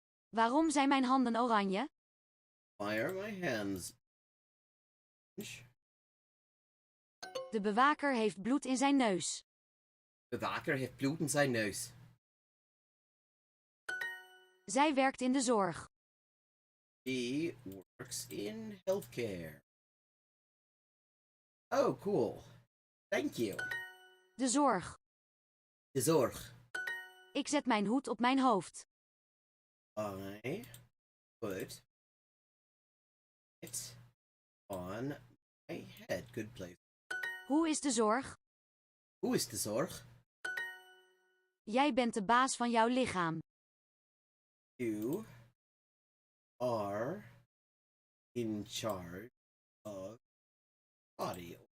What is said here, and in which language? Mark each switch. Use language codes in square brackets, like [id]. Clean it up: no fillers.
[nl] Waarom zijn mijn handen oranje? [en] Why are my hands? [nl] De bewaker heeft bloed in zijn neus. De bewaker heeft bloed in zijn neus. Zij werkt in de zorg. [en] She works in healthcare. Oh, cool. Thank you. [nl] De zorg. De zorg. Ik zet mijn hoed op mijn hoofd. [en] I put it on my head. Good place. [nl] Hoe is de zorg? Hoe is de zorg? Jij bent de baas van jouw lichaam. [en] You are in charge of body.